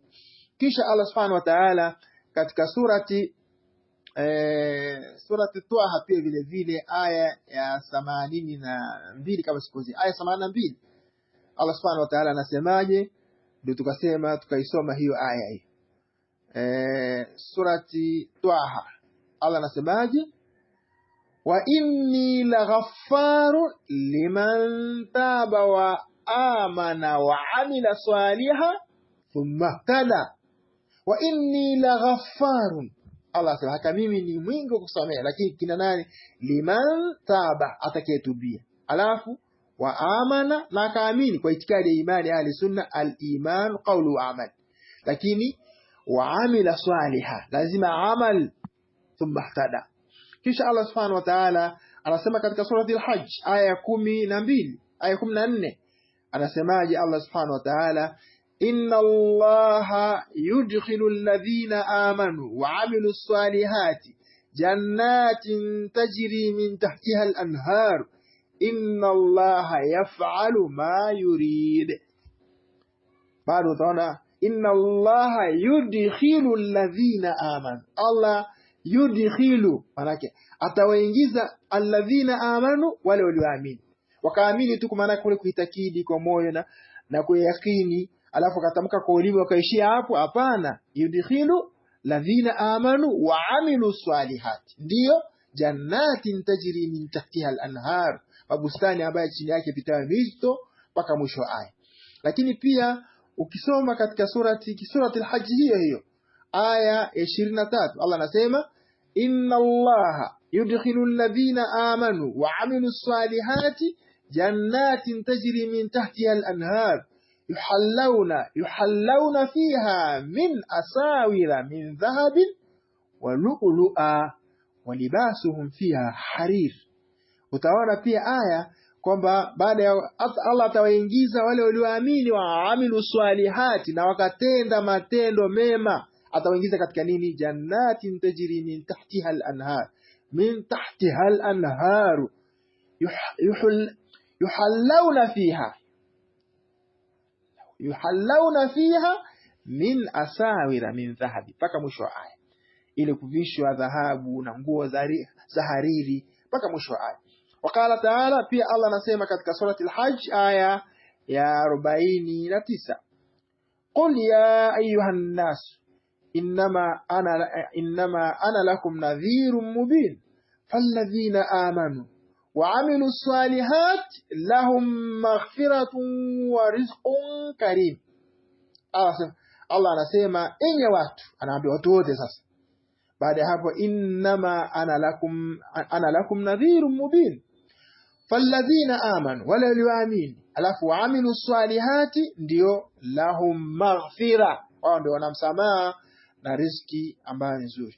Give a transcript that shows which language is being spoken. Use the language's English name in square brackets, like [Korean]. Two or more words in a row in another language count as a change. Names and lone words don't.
[Swahili] Kisha Allah [Arabic] سبحانه وتعالى [Swahili] katika surati Taha pia vile vile aya ya 82 kama sikozi, aya 82, Allah [Arabic] سبحانه وتعالى [Swahili] anasemaje? Ndio tukasema tukaisoma hiyo aya hii. Surati Taha Allah anasemaje? [Arabic] وإني لغفار لمن تاب وآمن وعمل صالحا ثم اهتدى. وإني لغفار, [Swahili] Allah anasema haka mimi ni mwingi wa kusamehe, lakini kina nani? [Arabic] لمن تاب, [Swahili] atakayetubia, alafu [Arabic] وآمن, [Swahili] na kaamini kwa itikadi ya imani [Arabic] أهل السنة, الإيمان قول وعمل, [Swahili] lakini [Arabic] وعمل صالحا [Swahili] lazima amal, [Arabic] ثم اهتدى. [Swahili] Kisha Allah [Arabic] سبحانه وتعالى [Swahili] anasema katika surati al-Hajj aya 12 aya 14, anasemaje Allah [Arabic] سبحانه وتعالى? إن الله يدخل الذين آمنوا وعملوا الصالحات جنات تجري من تحتها الأنهار إن الله يفعل ما يريد. [Swahili] Bado utaona [Arabic] إن الله يدخل الذين آمنوا, [Swahili] Allah yudkhilu, manake atawaingiza [Arabic] الذين آمنوا, [Swahili] wale walioamini. Wakaamini tu kwa maana kule kuitakidi kwa moyo na kuyakini, alafu katamka kwa ulimi wakaishia hapo? Hapana, [Arabic] يدخل الذين آمنوا وعملوا الصالحات, [Swahili] ndio [Arabic] جنات تجري من تحتها الأنهار, [Swahili] mabustani ambayo chini yake pita mito mpaka mwisho aya. Lakini pia ukisoma katika surati al-Hajj hiyo aya 23, Allah anasema [Arabic] إن الله يدخل الذين آمنوا وعملوا الصالحات جنات تجري من تحتها الأنهار يحلون فيها من أساور من ذهب ولؤلؤا ولباسهم فيها حرير. [Swahili] Utaona pia aya kwamba baada ya Allah atawaingiza wale walioamini [Arabic] وعملوا الصالحات [Swahili] na wakatenda matendo mema, atawaingiza katika nini? [Arabic] جنات تجري من تحتها الأنهار من تحتها الأنهار يحلون فيها من أساور من ذهب, [Swahili] paka mwisho wa aya, ili kuvishwa dhahabu na nguo za hariri paka mwisho wa aya. [Arabic] وقال تعالى, [Swahili] pia Allah anasema katika surati al-Hajj aya ya 49, [Arabic] قل يا أيها الناس إنما أنا لكم نذير مبين فالذين آمنوا وعملوا الصالحات لهم مغفرة ورزق كريم. [Swahili] Allah anasema enye watu, anaambia watu wote sasa. Baada hapo, [Arabic] إنما أنا لكم نذير مبين فالذين آمنوا, [Swahili] wala walioamini, alafu [Arabic] وعملوا الصالحات, [Swahili] ndio [Arabic] لهم مغفرة, [Swahili] wao ndio wanamsamaha na riziki ambayo nzuri.